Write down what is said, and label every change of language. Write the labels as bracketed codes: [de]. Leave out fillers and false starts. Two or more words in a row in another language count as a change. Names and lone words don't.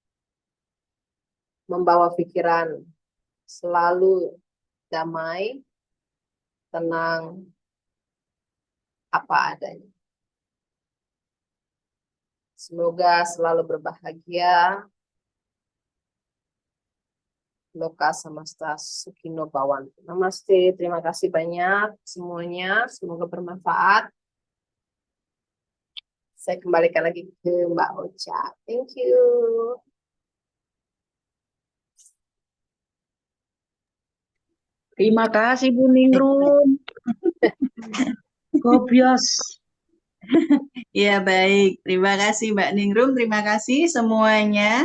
[id] Membawa pikiran selalu damai, tenang, apa adanya. Semoga selalu berbahagia. [sa] Loka samasta sukhino bhavantu. [id] Namaste, terima kasih banyak semuanya. Semoga bermanfaat. Saya kembalikan lagi ke Mbak Ocha. [en] Thank you. [id] Terima kasih Bu Ningrum. Gobios. Ya baik, terima kasih Mbak Ningrum, terima kasih semuanya.